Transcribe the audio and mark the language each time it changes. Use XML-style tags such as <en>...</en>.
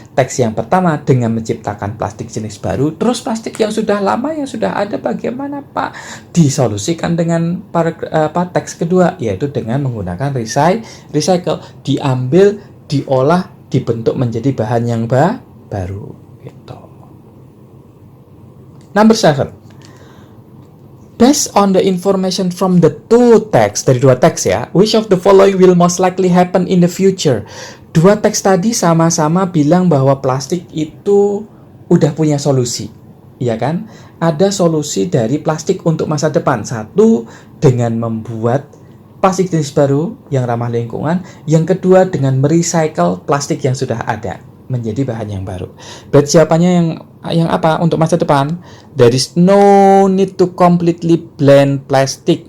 <id>Teks yang pertama dengan menciptakan plastik jenis baru, terus plastik yang sudah lama, yang sudah ada, bagaimana Pak? Disolusikan dengan teks kedua, yaitu dengan menggunakan recycle, diambil, diolah, dibentuk menjadi bahan yang baru. Gitu.</id> <en>Number 7. Based on the information from the two text,</en> <id>dari dua teks ya,</id> <en>which of the following will most likely happen in the future?</en> <id>Dua teks tadi sama-sama bilang bahwa plastik itu udah punya solusi, ya kan? Ada solusi dari plastik untuk masa depan. 1, dengan membuat plastik jenis baru yang ramah lingkungan. Yang kedua, dengan merecycle plastik yang sudah ada. menjadi bahan yang baru. Berarti jawabannya yang apa untuk masa depan?</id> <en>There is no need to completely blend plastic.</en>